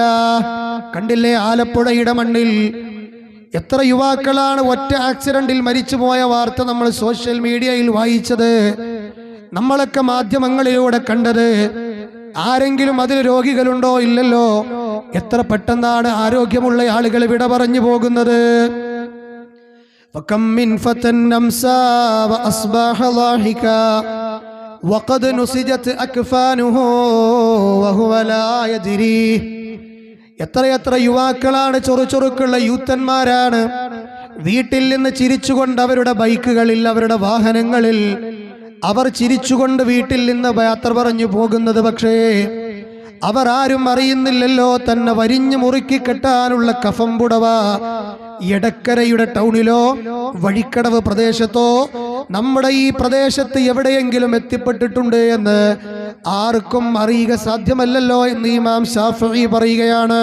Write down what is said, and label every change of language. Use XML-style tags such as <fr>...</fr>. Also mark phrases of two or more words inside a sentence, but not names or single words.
<ml>കണ്ടില്ലേ ആലപ്പുഴയുടെ മണ്ണിൽ എത്ര യുവാക്കളാണ് ഒറ്റ ആക്സിഡന്റിൽ മരിച്ചുപോയ വാർത്ത നമ്മൾ</ml> <en>social media</en> <ml>വായിച്ചത്, നമ്മളൊക്കെ മാധ്യമങ്ങളിലൂടെ കണ്ടത്. ആരെങ്കിലും അതിൽ രോഗികളുണ്ടോ? ഇല്ലല്ലോ. എത്ര പെട്ടെന്നാണ് ആരോഗ്യമുള്ള ആളുകൾ വിട പറഞ്ഞു പോകുന്നത്.</ml> <ar>فكم من فتى أمسى وأصبح ضاحكا وقد نسجت أكفانه وهو لا يدري.</ar> <ml>എത്രയെത്ര യുവാക്കളാണ്, ചൊറുചൊറുക്കുള്ള യൂത്തന്മാരാണ്, വീട്ടിൽ നിന്ന് ചിരിച്ചുകൊണ്ട് അവരുടെ ബൈക്കുകളിൽ, അവരുടെ വാഹനങ്ങളിൽ അവർ ചിരിച്ചുകൊണ്ട് വീട്ടിൽ നിന്ന് യാത്ര പറഞ്ഞു പോകുന്നത്. പക്ഷേ അവർ ആരും അറിയുന്നില്ലല്ലോ, തന്നെ വരിഞ്ഞു മുറുക്കി കെട്ടാനുള്ള കഫംപുടവ എടക്കരയുടെ ടൗണിലോ വഴിക്കടവ് പ്രദേശത്തോ നമ്മുടെ ഈ പ്രദേശത്ത് എവിടെയെങ്കിലും എത്തിപ്പെട്ടിട്ടുണ്ട് എന്ന് ആർക്കും അറിയുക സാധ്യമല്ലല്ലോ എന്ന് ഇമാം ശാഫിഈ പറയുകയാണ്.</ml>